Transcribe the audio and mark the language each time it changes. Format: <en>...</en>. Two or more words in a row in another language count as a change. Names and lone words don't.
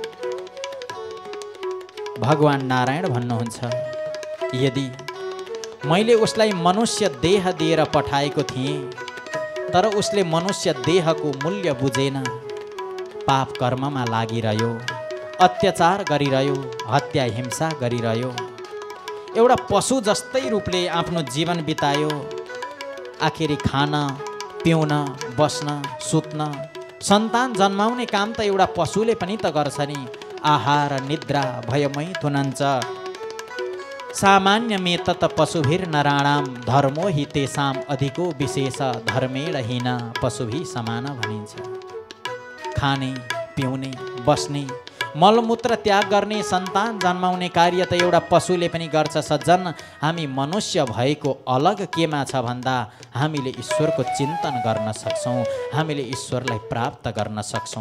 <ne>भगवान नारायण भन्नुहुन्छ, यदि मैले उसलाई मनुष्य देह दिएर पठाएको थिएँ, तर उसले मनुष्य देहको मूल्य बुझेन, पाप कर्ममा लागिरह्यो, अत्याचार गरिरह्यो, हत्या हिंसा गरिरह्यो, एउटा पशु जस्तै रूपले आफ्नो जीवन बितायो। आखिरी खान, पिउन, बस्न, सुत्न, सन्तान जन्माउने काम त एउटा पशुले पनि त गर्छ नि।</ne> <sa>आहार निद्रा भयमै थुनञ्च सामान्यमे तत पशुभिर नराणाम धर्मो हि तेषाम अधिको विशेष धर्मेण हीन पशुभि समान भनिन्छ।</sa> <ne>खाने, पिउने, बस्ने, मलमूत्र त्याग गर्ने, सन्तान जन्माउने कार्य त एउटा पशुले पनि गर्छ। सज्जन, हामी मनुष्य भएको अलग केमा छ भन्दा हामीले ईश्वरको चिन्तन गर्न सक्छौँ, हामीले ईश्वरलाई प्राप्त गर्न सक्छौँ।</ne>